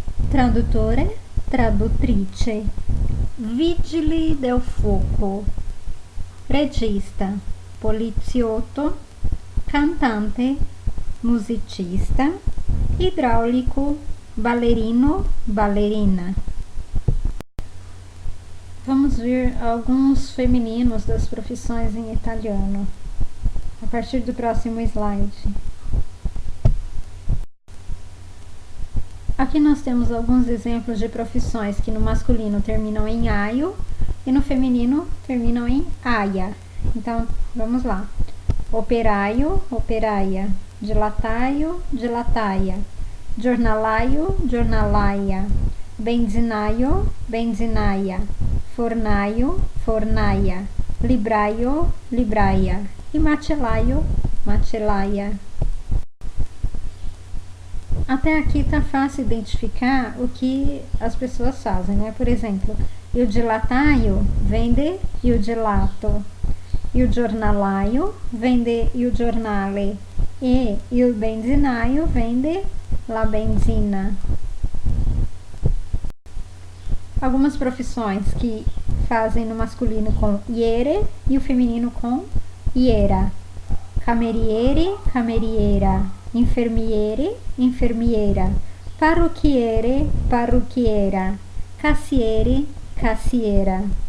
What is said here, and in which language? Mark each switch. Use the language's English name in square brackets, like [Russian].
[Italian] Traduttore, traduttrice, vigili del fuoco, regista, poliziotto, cantante, musicista, idraulico, ballerino, ballerina. [Portuguese] Vamos ver alguns femininos das profissões em italiano a partir do próximo slide. Aqui nós temos alguns exemplos de profissões que no masculino terminam em aio e no feminino terminam em aia. Então, vamos lá. [Italian] Operaio, operaia, dilataio, dilataia, giornalaio, giornalaia, benzinaio, benzinaia, fornaio, fornaia, libraio, libraia e macellaio, macellaia. [Portuguese] Até aqui tá fácil identificar o que as pessoas fazem, né? Por exemplo, [Italian] il dilataio vende il gelato, il giornalaio vende il giornale e il benzinaio vende la benzina. [Portuguese] Algumas profissões que fazem no masculino com iere e o feminino com iera. [Italian] Cameriere, cameriera, infermiere, infermiera, parrucchiere, parrucchiera, cassiere, cassiera.